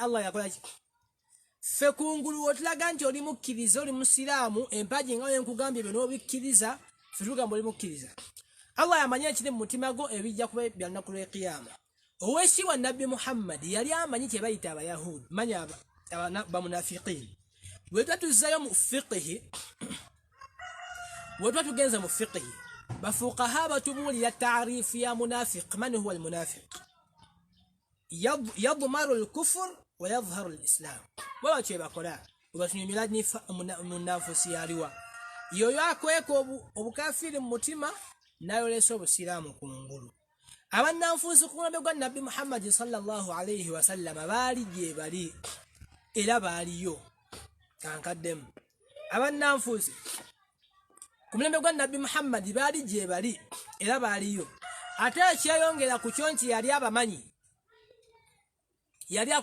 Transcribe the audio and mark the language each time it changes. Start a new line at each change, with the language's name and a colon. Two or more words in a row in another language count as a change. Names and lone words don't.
Ganda: Allah yakola ki fe kungulu otulaga nti oli mukkiriza oli musiraamu empaji nga yenkugambye bino obikkiriza fe tugamba oli mukkiriza Allah yamanya ekiri mu mutima gwo ebijja kuba bya lunaku lw'ekiyama ow'ekitiibwa nabbi Muhammad yali amanyi kye bayita abayahudi manya bamunafiqin bwe twatuzzayo mu fiqhi bwe twatugenza mu fiqhi bafuqaha batubuulira taarifu ya munafiq
Arabic: من هو المنافق يضمر الكفر ويظهر الإسلام
Ganda: baba kye bakola batunyumira ni munafusi yaliwa yoyo akweka obukafiri mu mutima nayolesa obusiraamu ku ngulu abannanfuusi ku mulembe gwa nabbi Muhammad
Arabic: صلى الله عليه وسلم
Ganda: baali gye bali era baaliyo kankaddemu abannanfuusi ku mulembe gwa nabbi Muhammad baali gye bali era baaliyo ate ekyeyongera ku kyo nti yali abamanyi yali